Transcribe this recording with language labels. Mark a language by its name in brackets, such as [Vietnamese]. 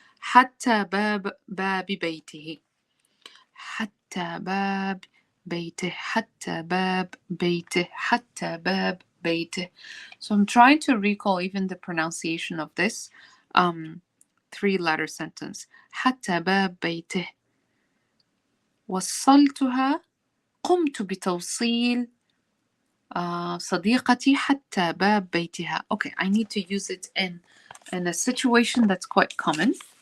[Arabic] حتى باب بيته. حتى باب بيته. حتى باب بيته. حتى باب بيته. [English] So I'm trying to recall even the pronunciation of this 3-letter sentence. [Arabic] حتى باب بيته. وصلتها. قمت بتوصيل صديقتي حتى باب بيتها. [English] Okay, I need to use it in a situation that's quite common.